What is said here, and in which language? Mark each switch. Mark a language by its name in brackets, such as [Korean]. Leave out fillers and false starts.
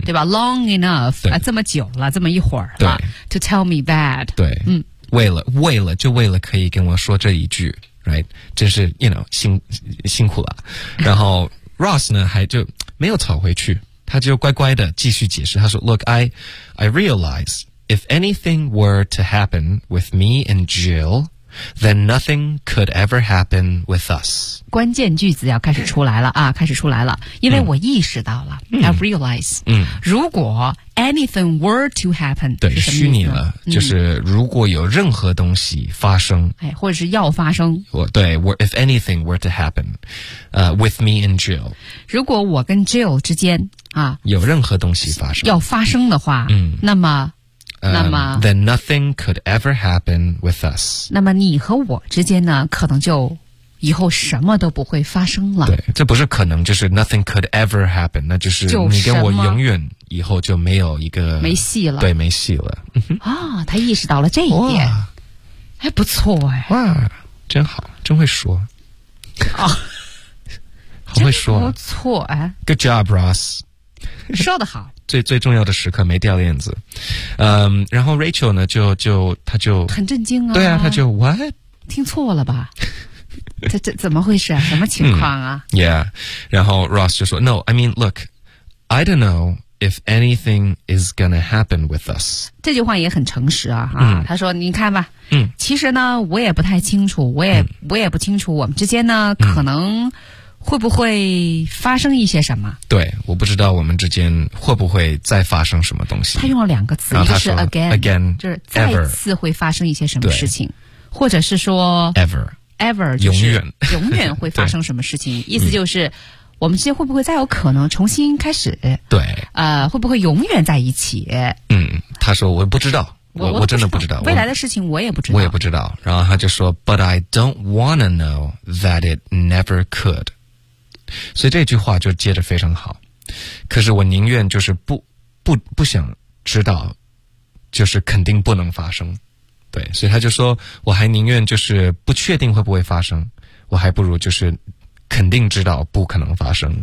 [Chinese] 对吧 ？ Long enough，啊，这么久了，这么一会儿了 ， to tell me that，对，嗯，为了可以跟我说这一句 ，right， 真是 you know 辛苦了。然后 Ross 呢，还就没有吵回去，他就乖乖的继续解释。 [English] 他说，Look， I realize if anything were to happen with me and Jill， then nothing could ever happen with us。 [Chinese] 关键句子要开始出来了啊，开始出来了，因为我意识到了、嗯、 [English] I realize、嗯、如果 anything were to happen， [Chinese] 对，虚拟了、嗯、就是如果有任何东西发生，哎，或者是要发生， [English] 我对 if anything were to happen、with me and Jill， [Chinese] 如果我跟 Jill 之间啊有任何东西发生，要发生的话、嗯、那么 [English] then nothing could ever happen with us， [Chinese] 那么你和我之间呢可能就以后什么都不会发生了。对，这不是可能，就是 nothing could ever happen，那就是你跟我永远以后就没有一个没戏了。对，没戏了。啊、哦，他意识到了这一点，还不错哎。哇，真好，真会说。啊、哦，好会说，不错哎。 [English] Good job, Ross。 [Chinese] 说得好。最重要的时刻没掉链子。嗯，然后 Rachel 呢，他就很震惊啊。对啊，他就 what？听错了吧？这怎么回事啊？什么情况啊、 [English] 嗯、？Yeah，然后 Ross 就说 ：“No， I mean， look， I don't know if anything is gonna happen with us。” [Chinese] 这句话也很诚实啊，嗯、啊，他说：“你看吧，嗯，其实呢，我也不太清楚，我也不清楚，我们之间呢、嗯，可能会不会发生一些什么？对，我不知道我们之间会不会再发生什么东西。” 他用了两个词，一个是 again， 就是再次会发生一些什么事情， [English] ever, [Chinese] 或者是说 [English] ever。 Ever [Chinese] 永远永远会发生什么事情？意思就是、嗯，我们之间会不会再有可能重新开始？对，会不会永远在一起？嗯，他说我不知道，我真的不知道未来的事情，我也不知道，我也不知道。 [English] 然后他就说 But I don't wanna know that it never could。 [Chinese] 所以这句话就接得非常好，可是我宁愿就是不想知道，就是肯定不能发生。对，所以他就说我还宁愿就是不确定会不会发生，我还不如就是肯定知道不可能发生。